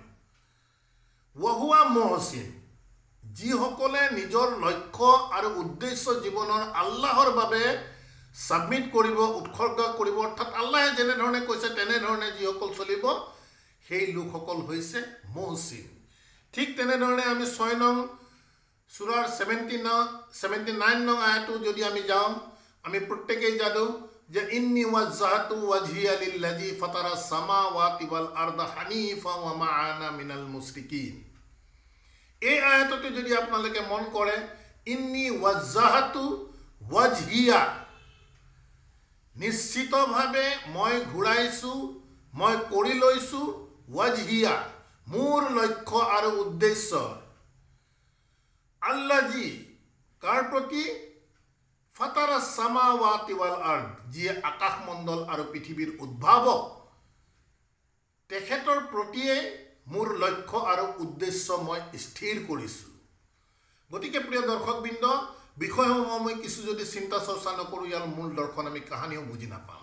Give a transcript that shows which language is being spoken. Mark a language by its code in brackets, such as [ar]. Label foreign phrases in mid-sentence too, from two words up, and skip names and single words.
[ar] وهو محسن, [as] যিসকলে নিজৰ লক্ষ্য আৰু উদ্দেশ্য জীৱনৰ আল্লাহৰ বাবে সাবমিট কৰিব, উৎসৰ্গ কৰিব, অৰ্থাৎ আল্লাহে যেনেধৰণে কৈছে তেনেধৰণে যিসকল চলিব সেই লোকসকল হৈছে মুহচিন। ঠিক তেনেধৰণে আমি 6 নং সূৰাৰ 79 নং আয়াতো যদি আমি যাওঁ, আমি প্ৰত্যেকেই জানো যে [ar] إني وجهت وجهي للذي فطر السماوات والأرض حنيفا وما أنا من المشركين. [as] এই আয়াতটো যদি আপোনালোকে মন কৰে, [ar] إني وجهت وجهي, [as] নিশ্চিতভাৱে মই ঘূৰাইছোঁ, মই কৰি লৈছোঁ, ওয়াজহিয়া মোৰ লক্ষ্য আৰু উদ্দেশ্য, আল্লাযী কাৰ প্ৰতি, [ar] فطر السماوات والأرض, [as] যিয়ে আকাশমণ্ডল আৰু পৃথিৱীৰ উদ্ভাৱক, তেখেতৰ প্ৰতিয়ে মোৰ লক্ষ্য আৰু উদ্দেশ্য মই স্থিৰ কৰিছোঁ। গতিকে প্ৰিয় দৰ্শকবৃন্দ, বিষয়সমূহ মই কিছু যদি চিন্তা চৰ্চা নকৰোঁ, ইয়াৰ মূল দৰ্শন আমি কাহানিও বুজি নাপাম।